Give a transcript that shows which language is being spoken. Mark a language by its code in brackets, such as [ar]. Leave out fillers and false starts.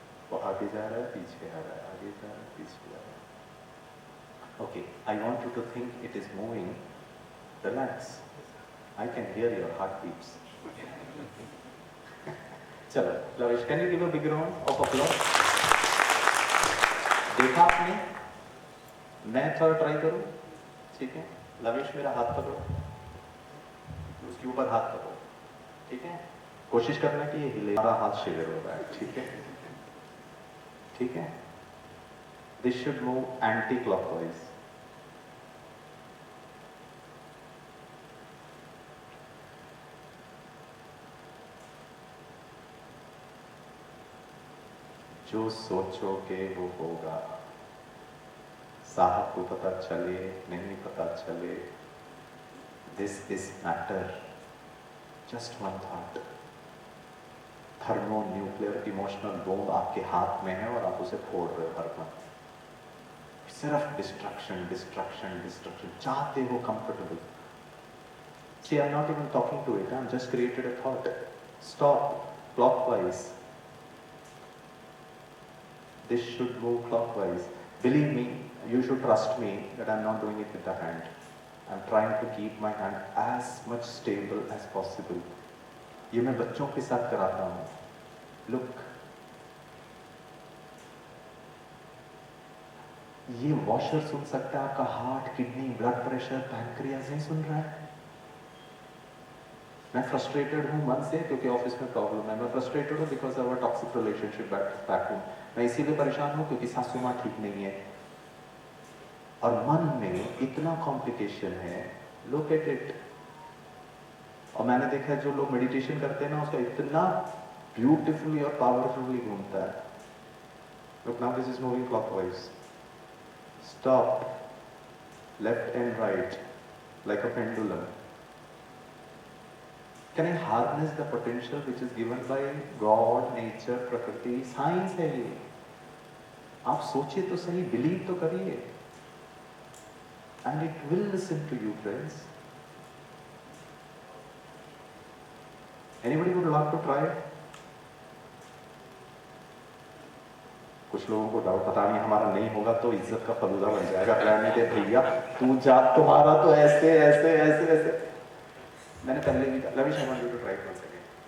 [hi] वो आगे जा रहा है, पीछे आ रहा है, आगे जा रहा है, पीछे आ रहा है। [en] Okay, I want you to think it is moving. Relax. I can hear your heartbeats. [hi] चलो [en] Lavesh, can you give a big round of applause? [hi] देखा आपने? मैं थोड़ा ट्राई करूं, ठीक है। लवेश मेरा हाथ पकड़ो, उसके ऊपर हाथ पकड़ो, ठीक है, कोशिश करना कि ये हिले, हमारा हाथ शिविर हो रहा है, ठीक है, ठीक है। [en] This should move anti clockwise. [hi] जो सोचोगे वो होगा, साहब को पता चले नहीं पता चले, [en] This is matter, just one thought. [hi] Thermo nuclear emotional bomb आपके हाथ में है और आप उसे फोड़ रहे हो हर पल, सिर्फ डिस्ट्रक्शन डिस्ट्रक्शन डिस्ट्रक्शन, चाहते हो comfortable. [en] See, I'm not even talking to it, I'm just created a thought. Stop, clockwise, this should move clockwise. Believe me, you should trust me that I'm not doing it with the hand. I'm trying to keep my hand as much stable as possible. [hi] ये मैं बच्चों के साथ कराता हूँ. Look, ये washer सुन सकता है, आपका heart, kidney, blood pressure, pancreas नहीं सुन रहा है. मैं फ्रस्ट्रेटेड हूँ मन से क्योंकि ऑफिस में प्रॉब्लम है. मैं फ्रस्ट्रेटेड हूँ [en] Because of our toxic relationship back home. [hi] मैं इसीलिए परेशान हूँ क्योंकि सासू माँ ठीक नहीं है. और मन में इतना कॉम्प्लिकेशन है. [en] Look at it. [hi] और मैंने देखा है जो लोग मेडिटेशन करते हैं ना, उसका इतना ब्यूटिफुली और पावरफुली घूमता है. [en] Look now this is moving clockwise. Stop, left and right like a pendulum. Can I harness the potential which is given by God, nature, प्रकृति? [hi] साइंस है ये. आप सोचिए तो सही, बिलीव तो करिए. [en] And it will listen to you, friends. Anybody would love to try? [hi] कुछ लोगों को डाउट, पता नहीं हमारा नहीं होगा तो इज्जत का फलूदा बन जाएगा. प्लान नहीं दे भैया, तू जा, तुम्हारा तो ऐसे ऐसे ऐसे ऐसे. मैंने पहले भी कहा, [en] Lavish, I want you to try it once again.